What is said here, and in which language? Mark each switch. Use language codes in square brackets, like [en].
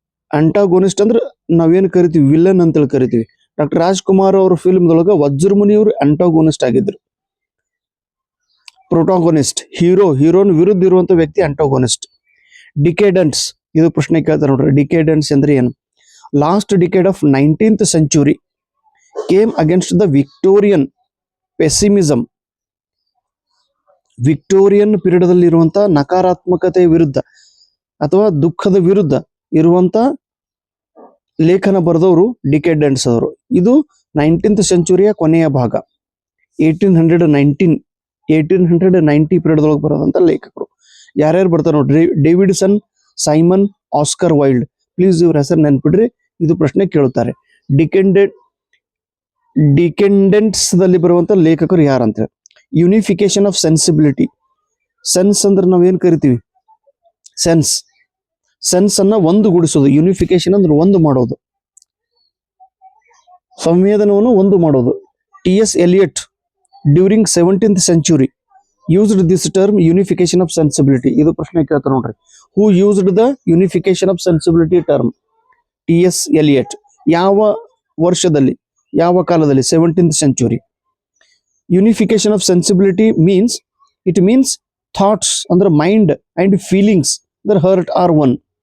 [kn] ಆಂಟಾಗೋನಿಸ್ಟ್ ಅಂದ್ರೆ ನಾವೇನು ಕರಿತೀವಿ ವಿಲನ್ ಅಂತೇಳಿ ಕರಿತೀವಿ. ಡಾಕ್ಟರ್ ರಾಜ್ಕುಮಾರ್ ಅವ್ರ ಫಿಲ್ಮ್ದೊಳಗ ವಜ್ರಮುನಿಯವರು ಆಂಟಾಗೋನಿಸ್ಟ್ ಆಗಿದ್ರು. ಪ್ರೋಟಾಗೋನಿಸ್ಟ್, ಹೀರೋನ್ ವಿರುದ್ಧ ಇರುವಂತ ವ್ಯಕ್ತಿ ಆಂಟಾಗೋನಿಸ್ಟ್. ಡಿಕೇಡೆಂಟ್ಸ್, ಇದು ಪ್ರಶ್ನೆ ಕೇಳ್ತಾರೆ ನೋಡ್ರಿ, ಡಿಕೇಡೆಂಟ್ಸ್ ಅಂದ್ರೆ ಏನು? [en] Last decade of 19th century came against the Victorian pessimism. [kn] Victorian period ಇರುವಂತ ನಕಾರಾತ್ಮಕತೆಯ ವಿರುದ್ಧ ಅಥವಾ ದುಃಖದ ವಿರುದ್ಧ ಇರುವಂತ ಲೇಖನ ಬರೆದವರು ಡಿಕೆಡೆಂಟ್ಸ್ ಅವರು. ಇದು 19th century ಕೊನೆಯ ಭಾಗ, 1890 ಪೀರಿಯಡ್ ಒಳಗೆ ಬರೋದಂತ ಲೇಖಕರು. ಯಾರ್ಯಾರು ಬರ್ತಾರೆ ನೋಡ್ರಿ, Davidson, Simon, Oscar wild. Please ಇವ್ರ ಹೆಸರು ನೆನ್ಪಿಡ್ರಿ, ಇದು ಪ್ರಶ್ನೆ ಕೇಳುತ್ತಾರೆ. ಡಿಕೆಂಡೆಂಟ್ಸ್ ದಲ್ಲಿ ಬರುವಂತ ಲೇಖಕರು ಯಾರಂತ. Unification of sensibility. ಸೆನ್ಸ್ ಅಂದ್ರೆ ನಾವೇನ್ ಕರಿತೀವಿ ಸೆನ್ಸ್, ಸೆನ್ಸ್ ಅನ್ನ ಒಂದುಗೂಡಿಸೋದು. ಯುನಿಫಿಕೇಶನ್ ಅಂದ್ರೆ ಒಂದು ಮಾಡೋದು, ಸಂವೇದನವನ್ನು ಒಂದು ಮಾಡೋದು. [en] T.S. Eliot during 17th century used this term unification of sensibility. [kn] ಇದು ಪ್ರಶ್ನೆ ಕೇಳ್ತಾರೆ ನೋಡ್ರಿ, [en] Who used the unification of sensibility term? [kn] T.S. Eliot. ಯಾವ ವರ್ಷದಲ್ಲಿ, ಯಾವ ಕಾಲದಲ್ಲಿ? 17th century. [en] Unification of sensibility it means thoughts ಅಂದ್ರೆ mind and feelings ಅಂದ್ರೆ heart are one.